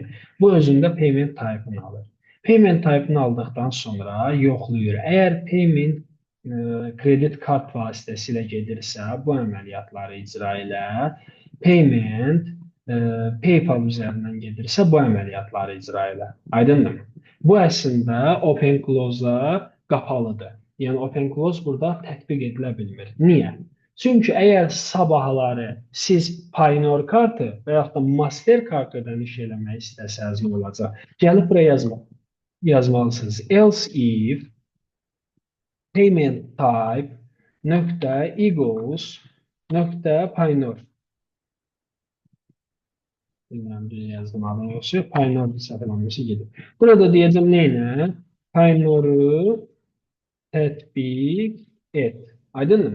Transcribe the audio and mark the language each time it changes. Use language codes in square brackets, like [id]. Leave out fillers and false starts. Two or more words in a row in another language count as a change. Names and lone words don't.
[az] Bu özündə [en] payment type- [az] ını alır. [en] Payment type- [az] ını aldıqdan sonra yoxlayır. Əgər payment kredit kart vasitəsilə gedirsə, bu əməliyyatları icra elə. Payment PayPal üzərindən gedirsə, bu əməliyyatları icra elə. Aydındır? Bu əslində [en] open close- [az] a qapalıdır. Yəni [en] open close [az] burada tətbiq edilə bilmir. Niyə? Çünki əgər sabahları siz Paynor kartı və yaxud da Mastercard ödəniş eləmək istəsəniz nə olacaq? Gəlib buraya yazmalısınız. [en] Else if payment type nöqtə equals nöqtə Paynor. [az] Bilmirəm, düz yazdım adını yoxsa Paynor səhvləməsi gedir. Burada deyəcəm neylə? Paynoru tətbiq et. Aydınmı?